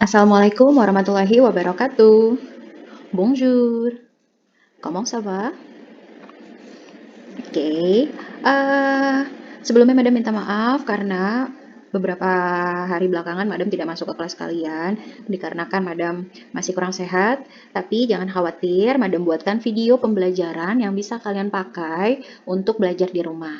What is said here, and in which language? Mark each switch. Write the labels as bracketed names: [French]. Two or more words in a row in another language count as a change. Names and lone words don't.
[Arabic] السلام عليكم ورحمة الله وبركاته. [French] Bonjour. Comment ça va? [Indonesian] Oke. Sebelumnya Madam minta maaf karena beberapa hari belakangan Madam tidak masuk ke kelas kalian dikarenakan Madam masih kurang sehat. Tapi jangan khawatir, Madam buatkan video pembelajaran yang bisa kalian pakai untuk belajar di rumah.